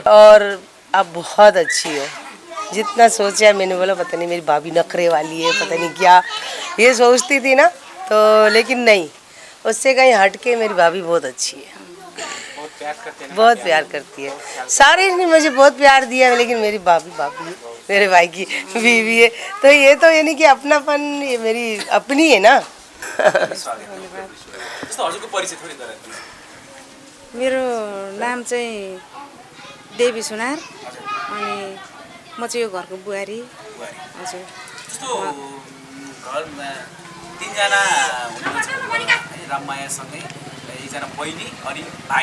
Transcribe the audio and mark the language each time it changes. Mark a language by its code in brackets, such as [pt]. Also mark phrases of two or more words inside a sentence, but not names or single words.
[hi] और अब बहुत अच्छी हो, जितना सोचा मैंने बोला पता नहीं मेरी भाभी नखरे वाली है, पता नहीं क्या ये सोचती थी ना, तो लेकिन नहीं, उससे कहीं हट के मेरी भाभी बहुत अच्छी है, बहुत प्यार करती है। सारे ने मुझे बहुत प्यार दिया, लेकिन मेरी भाभी मेरे भाई की बीवी है, तो ये नहीं कि अपनापन ये मेरी अपनी है ना। [ne] मेरो नाम चाहिँ देवी सुनार अनि म चाहिँ यो घरको बुहारी। हजुर, घरमा तीनजना हुनुहुन्छ, राममायासँगै एकजना बहिनी अनि भाइ।